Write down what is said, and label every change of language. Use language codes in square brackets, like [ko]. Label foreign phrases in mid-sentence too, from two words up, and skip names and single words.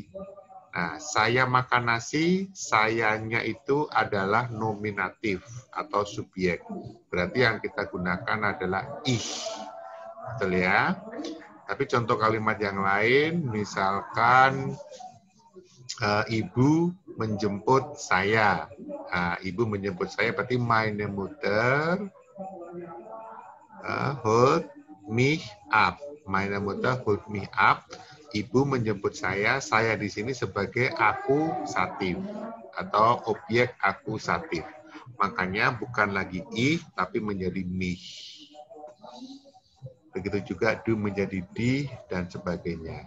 [id] Nah, saya makan nasi, sayanya itu adalah nominatif atau subjek. Berarti yang kita gunakan adalah ich. Betul ya? Tapi contoh kalimat yang lain, misalkan ibu menjemput saya. Nah, ibu menjemput saya berarti [de] meine Mutter holt mich ab. Meine Mutter holt mich ab. [id] Ibu menjemput saya di sini sebagai akusatif atau objek akusatif. Makanya bukan lagi ich, tapi menjadi mich. Begitu juga du menjadi di, dan sebagainya.